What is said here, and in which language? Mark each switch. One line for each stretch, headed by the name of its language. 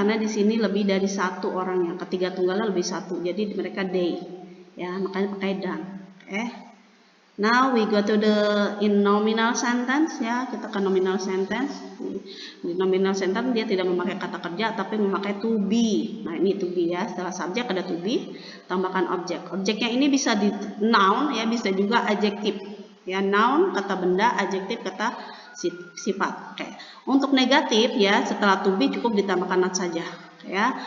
Indonesian: Karena di sini lebih dari satu orang, yang ketiga tunggalnya lebih satu. Jadi mereka they. Ya, makanya pakai dan. Oke.
English: Now we go to the in nominal sentence ya,
Indonesian: kita ke
English: nominal sentence.
Indonesian: Di nominal sentence dia tidak memakai kata kerja tapi memakai to be. Nah, ini to be ya, setelah subjek ada to be, tambahkan objek. Objeknya ini bisa di noun ya, bisa juga adjektif. Ya, noun kata benda, adjektif kata sifat. Oke. Untuk negatif ya, setelah to be cukup ditambahkan not saja ya.